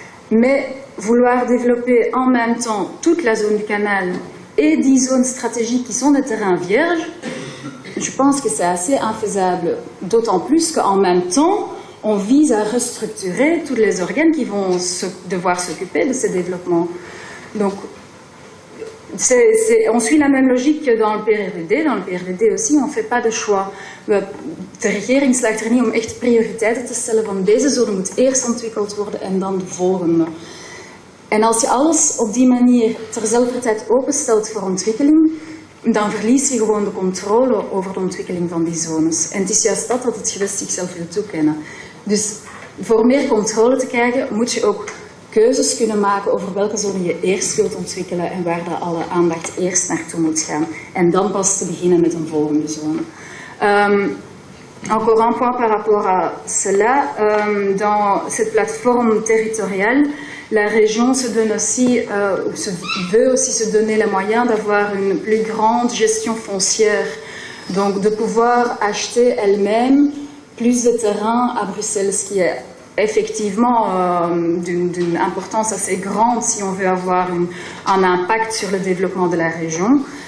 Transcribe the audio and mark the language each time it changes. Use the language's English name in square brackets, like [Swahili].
[French] Mais vouloir développer en même temps toute la zone du canal et 10 zones stratégiques qui sont des terrains vierges, je pense que c'est assez infaisable, d'autant plus qu'en même temps, on vise à restructurer tous les organes qui vont devoir s'occuper de ces développements. Donc, on suit la même logique que dans le PRDD. Dans le PRDD aussi, on ne fait pas de choix. [Dutch] De regering slaagt er niet om echt prioriteiten te stellen van deze zone moet eerst ontwikkeld worden en dan de volgende. En als je alles op die manier terzelfde tijd openstelt voor ontwikkeling, dan verlies je gewoon de controle over de ontwikkeling van die zones. En het is juist dat het gewest zichzelf wil toekennen. Dus voor meer controle te krijgen, moet je ook keuzes kunnen maken over welke zone je eerst wilt ontwikkelen en waar de alle aandacht eerst naartoe moet gaan. En dan pas te beginnen met een volgende zone. [French] Encore un point par rapport à cela. Dans cette plateforme territoriale, la région se donne aussi, veut aussi se donner les moyens d'avoir une plus grande gestion foncière. Donc de pouvoir acheter elle-même plus de terrain à Bruxelles, ce qui est effectivement d'une importance assez grande si on veut avoir un impact sur le développement de la région.